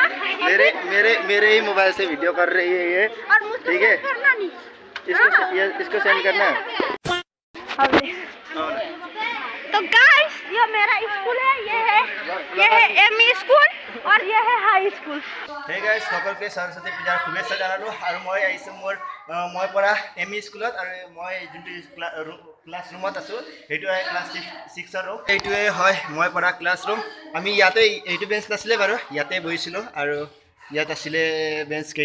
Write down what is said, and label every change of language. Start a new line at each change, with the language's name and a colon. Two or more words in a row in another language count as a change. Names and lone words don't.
Hindi: मेरे ही मोबाइल से वीडियो कर रही है ये, और मुझको ठीक है? करना नहीं, इसको सेंड करना है। तो गाइस ये मेरा स्कूल है, ये है
English: ME school
Hindi: और ये है
English: high school. hey guys,
Assamese: সকলকে সৰস্বতী পূজাৰ শুভেচ্ছা জনালোঁ। আৰু মই আহিছোঁ মই পৰা
English: ME school,
Assamese: আৰু মই যোনটো
English: class room
Assamese: আছোঁ সেইটো হয় ক্লাছ 6ৰ ৰুম। এইটোৱে হয় মই পৰা
English: class room.
Assamese: আমি ইয়াতে এইটো বেঞ্চ নাছিলে বাৰু, ইয়াতে বহিছিলোঁ আৰু ইয়াত আছিলে বেঞ্চ কেইটা।